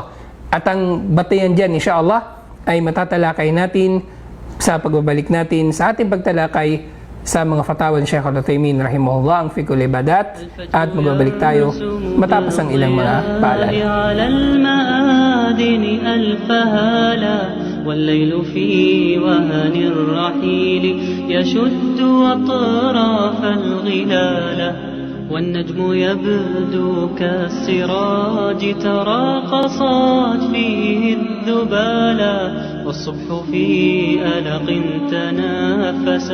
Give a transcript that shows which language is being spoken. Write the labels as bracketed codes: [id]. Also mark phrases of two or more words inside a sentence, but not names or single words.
[tl] At ang batayan dyan, [ar] إن شاء الله, [tl] ay matatalakay natin sa pagbabalik natin sa ating pagtalakay sa mga fatawa ni Sheikh Al-Uthaymin [ar] رحمه الله, [tl] ang [ar] فقه العبادات, [tl] at magbabalik tayo matapos ang ilang mga paalala. [ar] والليل في وهن الرحيل يشد أطراف الغلال والنجم يبدو كالسراج تراقصت فيه الذبالا والصبح في ألق تنافس